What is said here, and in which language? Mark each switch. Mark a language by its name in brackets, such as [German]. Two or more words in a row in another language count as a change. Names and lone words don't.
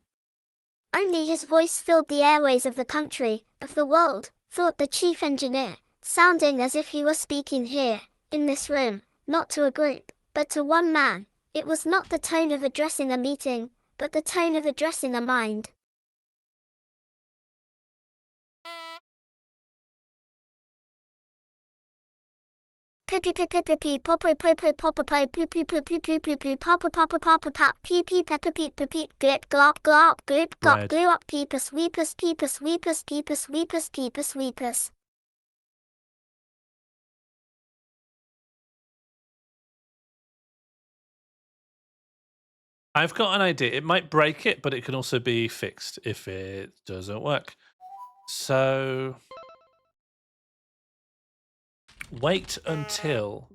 [English] Only his voice filled the airways of the country, of the world, thought the chief engineer, sounding as if he were speaking here, in this room, not to a group, but to one man. It was not the tone of addressing a meeting, but the tone of addressing a mind. Pippy pippy pippy popper popper popper pie poo poo poo poo poo poo poo popper popper popper pop pee pee pepper peep peep glip glop glop glip glop glue up peepus weepus peepus weepus peepus weepus peepus weepus. I've got an idea. It might break it, but it can also be fixed if it doesn't work. So wait until